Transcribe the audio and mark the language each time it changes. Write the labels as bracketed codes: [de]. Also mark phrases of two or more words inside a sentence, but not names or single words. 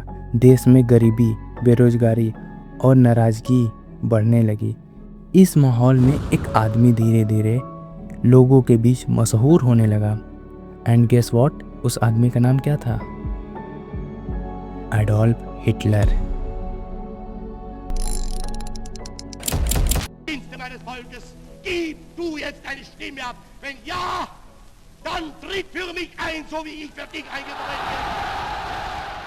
[hi] देश में गरीबी, बेरोजगारी और नाराज़गी बढ़ने लगी। इस माहौल में एक आदमी धीरे धीरे लोगों के बीच मशहूर होने लगा। [en] and guess what, [hi] उस आदमी का नाम क्या था? एडोल्फ हिटलर। [de] Dienste meines Volkes, gib du jetzt deine Stimme ab. Wenn ja, dann tritt für mich ein, so wie ich für dich eingetreten bin.